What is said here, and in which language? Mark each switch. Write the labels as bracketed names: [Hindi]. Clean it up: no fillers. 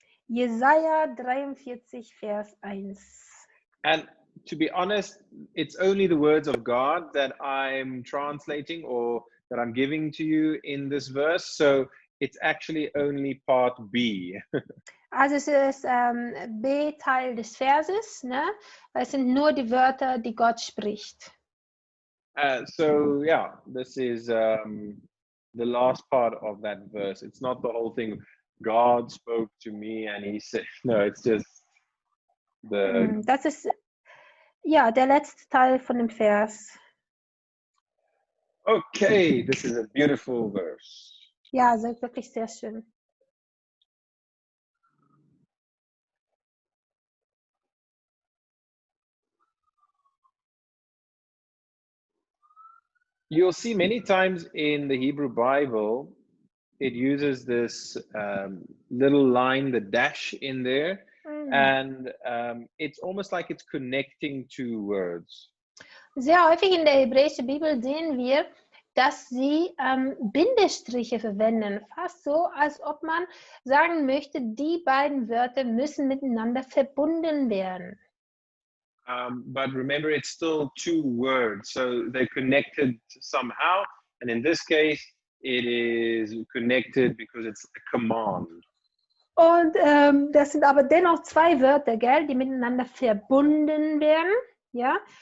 [German] Jesaja 43, Vers 1. [English] And to be honest, it's only the words of God that I'm translating or that I'm giving to you in this verse. So it's actually only part B. [German] Also es ist B-Teil des Verses, ne? Es sind nur die Wörter, die Gott spricht. [English] So yeah, this is the last part of that verse. It's not the whole thing. God spoke to me and he said, no, it's just the... [German] Das ist ja der letzte Teil von dem Vers. [English] Okay, this is a beautiful verse. [German] Ja, es ist wirklich sehr schön. [English] You'll see many times in the Hebrew Bible, it uses this little line, the dash in there, and it's almost like it's connecting two words. [German] Sehr häufig in der hebräischen Bibel sehen wir, dass sie Bindestriche verwenden, fast so, als ob man sagen möchte, die beiden Wörter müssen miteinander verbunden werden. [English] But remember, it's still two words, so they're connected somehow. And in this case, it is connected because it's a command. [German] Und das sind aber dennoch zwei Wörter, gell, die miteinander verbunden werden, ja.